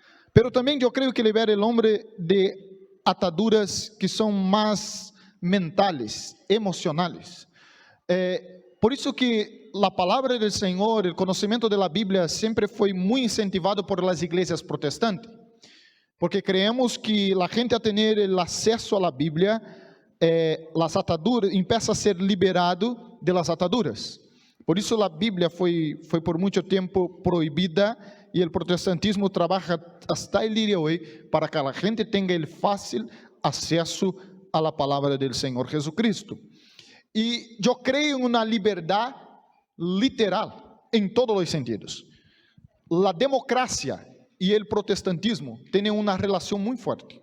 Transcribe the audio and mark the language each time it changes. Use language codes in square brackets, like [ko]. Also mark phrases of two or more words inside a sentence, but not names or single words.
[es] Pero también yo creo que libera el hombre de ataduras que son más mentales, emocionales. [pt] Por isso que a palavra do Senhor, o conhecimento da Bíblia sempre foi muito incentivado por las igrejas protestantes, porque creemos que a gente a ter o acesso à Bíblia, [es] las ataduras, empieza a ser liberado de las ataduras. [pt] Por isso a Bíblia foi por muito tempo proibida e o protestantismo trabalha [es] hasta el día de hoy [pt] para que a gente tenha o fácil acesso à palavra do Senhor Jesucristo. E eu creio em uma liberdade literal em todos os sentidos. A democracia e o protestantismo têm uma relação muito forte.